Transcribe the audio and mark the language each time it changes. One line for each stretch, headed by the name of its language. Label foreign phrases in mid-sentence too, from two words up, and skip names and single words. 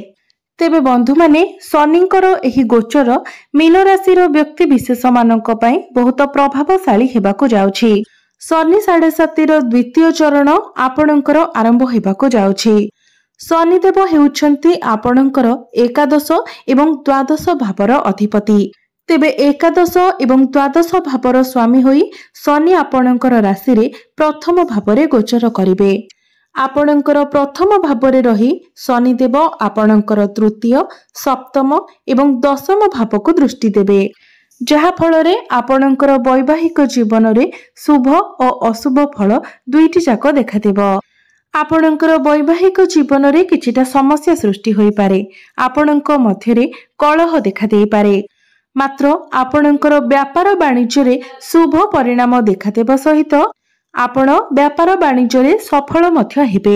Odia: ତେବେ ବନ୍ଧୁ ମାନେ ଶନିଙ୍କର ଏହି ଗୋଚର ମୀନ ରାଶି ବ୍ୟକ୍ତି ବିଶେଷ ମାନଙ୍କ ପାଇଁ ବହୁତ ପ୍ରଭାବଶାଳୀ ହେବାକୁ ଯାଉଛି। ଶନି 7.5 ଦ୍ୱିତୀୟ ଚରଣ ଆପଣଙ୍କର ଆରମ୍ଭ ହେବାକୁ ଯାଉଛି। ଶନିଦେବ ହେଉଛନ୍ତି ଆପଣଙ୍କର ଏକାଦଶ ଏବଂ ଦ୍ୱାଦଶ ଭାବର ଅଧିପତି। ତେବେ ଏକାଦଶ ଏବଂ ଦ୍ୱାଦଶ ଭାବର ସ୍ୱାମୀ ହୋଇ ଶନି ଆପଣଙ୍କର ରାଶି ରେ ପ୍ରଥମ ଭାବରେ ଗୋଚର କରିବେ। ଆପଣଙ୍କର ପ୍ରଥମ ଭାବରେ ରହି ଶନିଦେବ ଆପଣଙ୍କର ତୃତୀୟ, ସପ୍ତମ ଏବଂ ଦଶମ ଭାବ କୁ ଦୃଷ୍ଟି ଦେବେ, ଯାହା ଫଳରେ ଆପଣଙ୍କର ବୈବାହିକ ଜୀବନ ରେ ଶୁଭ ଓ ଅଶୁଭ ଫଳ ଦୁଇଟି ଯାକ ଦେଖାଦେବ। ଆପଣଙ୍କର ବୈବାହିକ ଜୀବନ ରେ କିଛିଟା ସମସ୍ୟା ସୃଷ୍ଟି ହୋଇ ପାରେ, ଆପଣଙ୍କ ମଧ୍ୟରେ କଳହ ଦେଖା ଦେଇ ପାରେ। ମାତ୍ର ଆପଣଙ୍କର ବ୍ୟାପାର ବାଣିଜ୍ୟ ରେ ଶୁଭ ପରିଣାମ ଦେଖାଦେବ ସହିତ ଆପଣ ବ୍ୟାପାର ବାଣିଜ୍ୟ ରେ ସଫଳ ମଧ୍ୟ ହେବେ।